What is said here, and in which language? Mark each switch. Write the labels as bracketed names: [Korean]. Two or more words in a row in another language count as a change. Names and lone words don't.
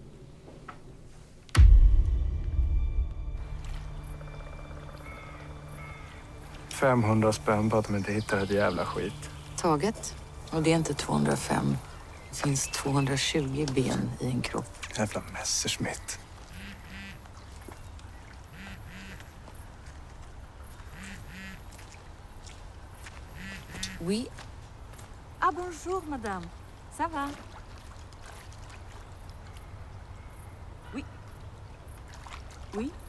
[Swedish] $500 spänn på att de inte hittar ett jävla skit. Taget. Och det är inte 205. Det finns 220 ben i en kropp. Jävla Messerschmitt. [French] Oui. Ah bonjour madame. Ça va? Oui. Oui.